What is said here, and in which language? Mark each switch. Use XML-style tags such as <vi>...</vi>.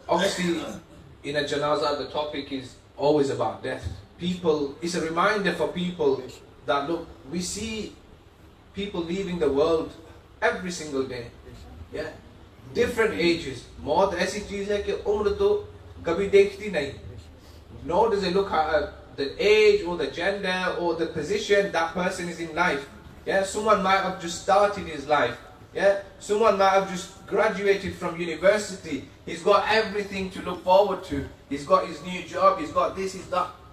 <en>obviously in a janazah the topic is always about death. People, it's a reminder for people that look, we see people leaving the world every single day. Yeah, different ages.</en> <ur>موت ایسی چیز ہے کہ عمر تو کبھی دیکھتی نہیں.</ur> <en>Nor does it look at the age or the gender or the position that person is in life. Yeah, someone might have just started his life. Yeah, someone might have just graduated from university. He's got everything to look forward to. He's got his new job, he's got this, he's that.</en>